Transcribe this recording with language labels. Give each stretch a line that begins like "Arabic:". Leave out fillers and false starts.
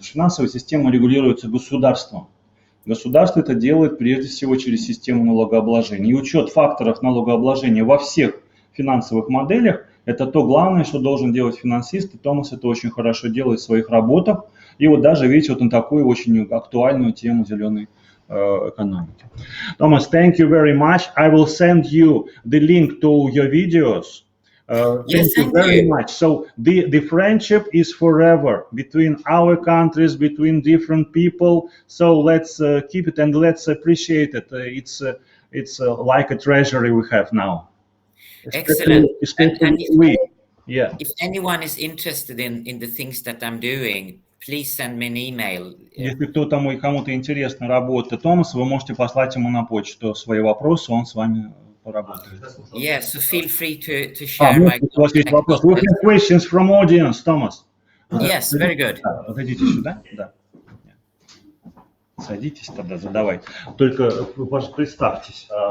Russian: Финансовая система регулируется государством. Государство это делает прежде всего через систему налогообложения. И учет факторов налогообложения во всех финансовых моделях – это то главное, что должен делать финансист. И Томас это очень хорошо делает в своих работах. И вот даже, видите, вот на такую очень актуальную тему зеленой экономики.
English: Thomas, thank you very much. I will send you the link to your videos. Yes, thank you very much. So the friendship is forever between our countries, between different people. So let's keep it and let's appreciate it. It's like a treasury we have now. Excellent. If anyone is interested in the things that I'm doing, please send me an email.
Russian: Если кому-то интересна работа Томаса, вы можете послать ему на почту свои вопросы, он с вами поработает.
English: Yes, so feel free to share my
Russian: У вас есть вопрос.
English: We have questions from audience, Thomas. Yes, very good.
Russian: Отойдите сюда, да. Садитесь тогда, задавайте. Только, пожалуйста, представьтесь.